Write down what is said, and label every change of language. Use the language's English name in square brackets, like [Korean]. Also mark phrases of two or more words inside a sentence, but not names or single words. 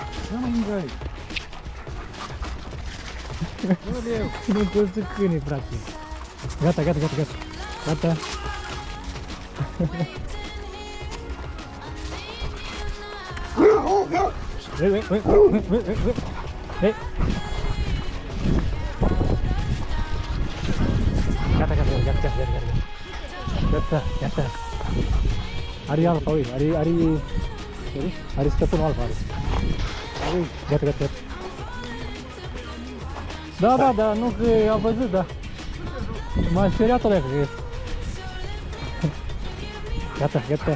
[Romanian] Nu mă ingai. Nu poți să câini, frate. Gata, gata, gata, gata. Gata. Hei. Gata, gata, gata, gata, gata. Gata, gata. Are alfa, uite, are stăpânul alfa, are. Gata, gata, gata. Da, da, da, nu că a văzut, da. M-a speriat ăla, că... Gata, gata.